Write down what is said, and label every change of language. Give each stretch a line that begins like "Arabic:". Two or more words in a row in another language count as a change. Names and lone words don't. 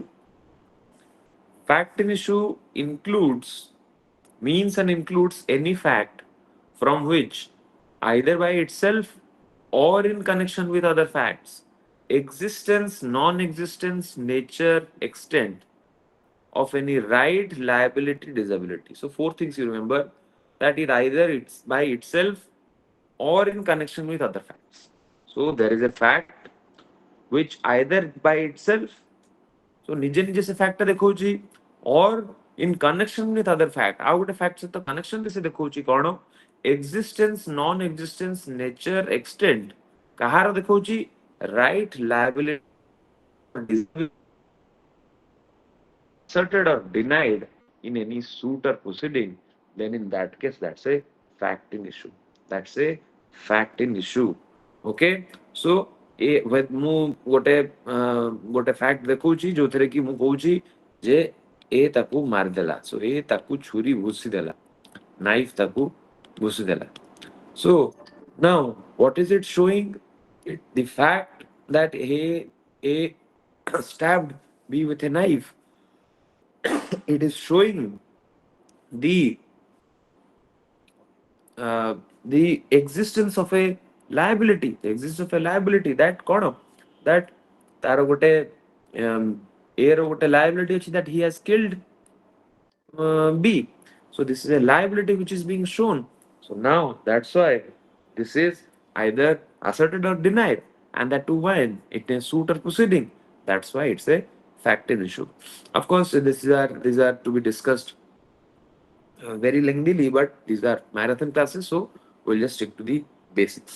English: Fact in issue means and includes any fact from which, either by itself or in connection with other facts, existence, non existence, nature, extent of any right, liability, disability. So, four things you remember, that it either it's by itself or in connection with other facts. So, there is a fact which either by itself, so
Odia: ନିଜେ ନିଜେ ସେ fact ଟା ଦେଖଉଛି,
English: or in connection with other fact,
Odia: ଆଉ ଗୋଟେ fact ସହିତ connection ରେ ସେ ଦେଖଉଛି କ'ଣ,
English: existence, non existence, nature, extent
Odia: କାହାର ଦେଖଉଛି,
English: right, liability, disability asserted or denied in any suit or proceeding, then in that case, that's a fact in issue. That's a fact in issue. Okay? So,
Odia: ମୁଁ ଗୋଟେ fact ଦେଖଉଛି ଯୋଉଥିରେ କି ମୁଁ କହୁଛି ଯେ ଏ ତାକୁ ମାରିଦେଲା, so ଏ ତାକୁ ଛୁରୀ ଭୁଷି ଦେଲା, knife ତାକୁ ଭୁଷି ଦେଲା.
English: So now what is it showing? The fact that a stabbed B with a knife, it is showing the the existence of a liability, that କ'ଣ, that
Odia: ତାର ଗୋଟେ A ର ଗୋଟେ liability ଅଛି,
English: that he has killed B. So this is a liability which is being shown. So now that's why this is either asserted or denied, and that too when it is suit or proceeding. That's why it's a fact in issue. Of course, these are to be discussed very lengthily, but these are marathon classes, so we'll just stick to the basics.